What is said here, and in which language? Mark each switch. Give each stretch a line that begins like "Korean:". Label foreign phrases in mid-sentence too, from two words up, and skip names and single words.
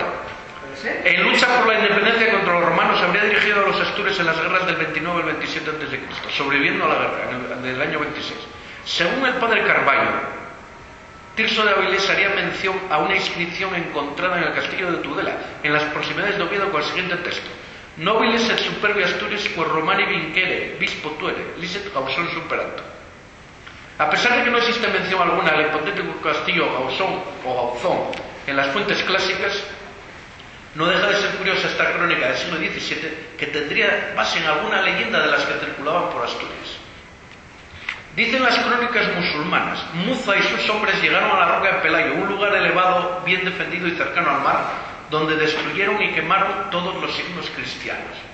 Spanish: En lucha por la independencia contra los romanos, habría dirigido a los Astures en las guerras del 29 al 27 a.C., sobreviviendo a la guerra en el año 26. Según el padre Carvalho, Tirso de Avilés haría mención a una inscripción encontrada en el castillo de Tudela, en las proximidades de Oviedo, con el siguiente texto:
Latin: Nobiles et superbi Astures, quo Romani vincere, vis potuere, licet Gausón superanto.
Spanish: A pesar de que no existe mención alguna al hipotético castillo Gausón o Gauzón en las fuentes clásicas, no deja de ser curiosa esta crónica del siglo XVII, que tendría base en alguna leyenda de las que circulaban por Asturias. Dicen las crónicas musulmanas: Muza y sus hombres llegaron a la roca de Pelayo, un lugar elevado, bien defendido y cercano al mar, donde destruyeron y quemaron todos los signos cristianos.